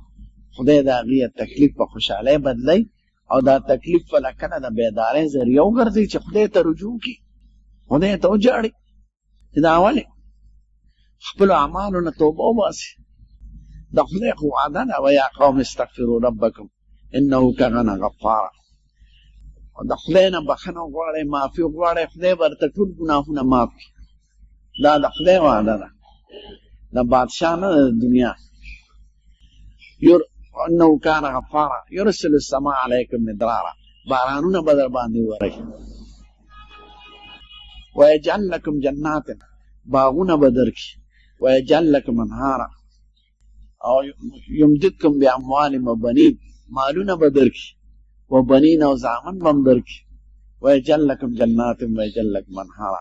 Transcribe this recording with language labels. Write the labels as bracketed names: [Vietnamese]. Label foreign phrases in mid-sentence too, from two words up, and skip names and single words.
[Pashto] خدای د هغې تکلیف په خوشحالۍ بدلی او دا تکلیف به کله د بیدارۍ ذریعه وګرځي چې خدای ته رجوع کړي، خدای ته وجاړي چې دا ولې خپلو اعمالو نه توبه وباسي. د خدای خو وعده ده [Arabic] ویا قوم استغفروا ربکم انه کان غفارا. [Pashto] د خدای نه بخښنه وغواړئ، معافي وغواړئ، خدای به درته ټول ګناهونه معاف کړي. دا د خدای وعده ده. د بادشاہ نه د دنیا. [Arabic] انه کان غفارا یرسل السماء علیکم مدرارا، [Pashto] بارانونه به در باندې وری. [Arabic] ویجعل لکم جنات، [Pashto] باغونه به درکړي. [Arabic] ویجعل لکم انهارا، او یمددکم باموال و بنین، [Pashto] مالونه به درکړي. [Arabic] و بنین [Pashto] او زامن به هم درکړي. [Arabic] ویجعل لکم جنات ویجعل لکم انهارا.